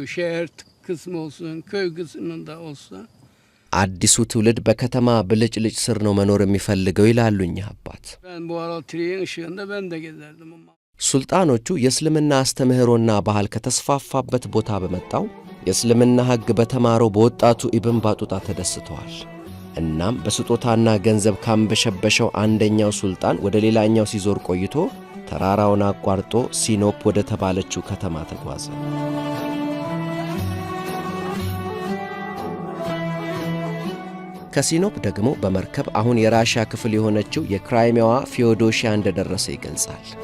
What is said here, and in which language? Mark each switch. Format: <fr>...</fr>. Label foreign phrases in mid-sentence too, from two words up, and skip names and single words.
<tr>Şehir kısmı olsun, köy kısmında olsa.</tr> <am>አዲሱ ትውልድ በከተማ ብልጭልጭ ስር ነው መኖር የሚፈልገው ይላሉ እኚህ አባት።</am> <tr>Ben bu ara trenin ışığında ben de gezerdim ama.</tr> <am>ሱልጣኖቹ የእስልምና አስተምህሮና ባህል ከተስፋፋበት ቦታ በመጣው የእስልምና ሕግ በተማረው በወጣቱ ኢብን ባጡጣ ተደስተዋል። እናም በስጦታና ገንዘብ ካንበሸበሸው አንደኛው ሱልጣን ወደ ሌላኛው ሲዞር ቆይቶ ተራራውን አቋርጦ ሲኖፕ ወደ ተባለችው ከተማ ተጓዘ። ከሲኖፕ ደግሞ በመርከብ አሁን የራሽያ ክፍል የሆነችው የክራይሚያዋ ፊዮዶሺያ እንደደረሰ ይገልጻል።</am>